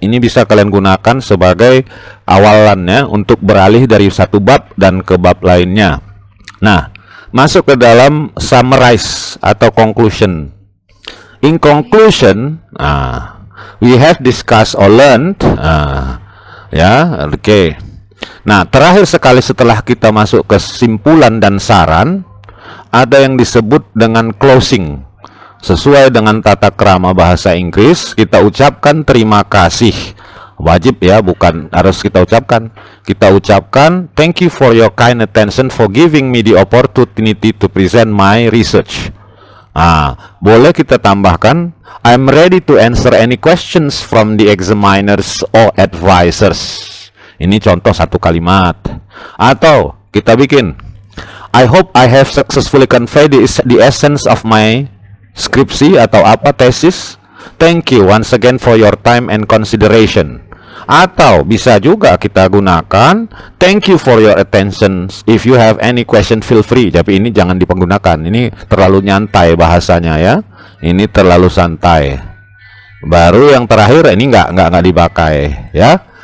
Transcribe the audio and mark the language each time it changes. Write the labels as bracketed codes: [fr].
[id] Ini bisa kalian gunakan sebagai awalannya untuk beralih dari satu bab dan ke bab lainnya. Nah, masuk ke dalam summarize atau conclusion. [en] In conclusion, we have discussed or learned. [id] Ya, oke. Nah, terakhir sekali setelah kita masuk ke kesimpulan dan saran, ada yang disebut dengan closing. Sesuai dengan tata krama bahasa Inggris, kita ucapkan terima kasih. Wajib ya, bukan harus kita ucapkan. Kita ucapkan [en] thank you for your kind attention for giving me the opportunity to present my research. [id] Boleh kita tambahkan [en] I'm ready to answer any questions from the examiners or advisors. [id] Ini contoh satu kalimat. Atau kita bikin [en] I hope I have successfully conveyed the essence of my [id] skripsi atau apa tesis. [en] Thank you once again for your time and consideration. [id] Atau bisa juga kita gunakan [en] thank you for your attention. If you have any question feel free. [id] Tapi ini jangan dipergunakan. Ini terlalu nyantai bahasanya ya. Ini terlalu santai. Baru yang terakhir ini nggak dipakai ya.